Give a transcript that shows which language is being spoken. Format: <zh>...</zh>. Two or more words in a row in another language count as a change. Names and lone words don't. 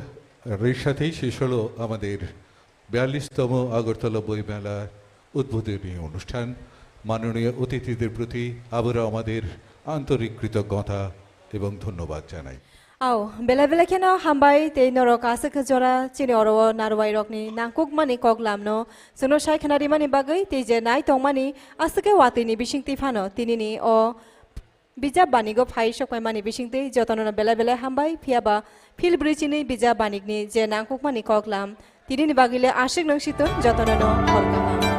<bn>আর এর সাথেই শেষ হলো আমাদের 42তম আগরতলা বইমেলা উদ্বোধনী অনুষ্ঠান। মাননীয় অতিথিদের প্রতি আবারও আমাদের আন্তরিক কৃতজ্ঞতা এবং ধন্যবাদ জানাই।</bn> <trp>আও বেলা বেলা কেন হামবাই তেই নরক আসে জরা চিনি অরো নারওয়াই রকনি নাংকুক মানি কগলামনো জনো সাই খানারি মানি বাগৈ তেই যে নাই তংমানি আসকে ওয়াতিনি বিশিংতি ফানো তিনিনি ও বিজাব বানিগো ফাই সকাই মানি বিশিংতি যতন বেলা বেলা হামবাই ফিয়াবা ফিল ব্রিচিনি বিজাব বানিগনি যে নাংকুক মানি কগলাম তিনিনি বাগিলে আশিক নংসিত যতন হরকামা।</trp>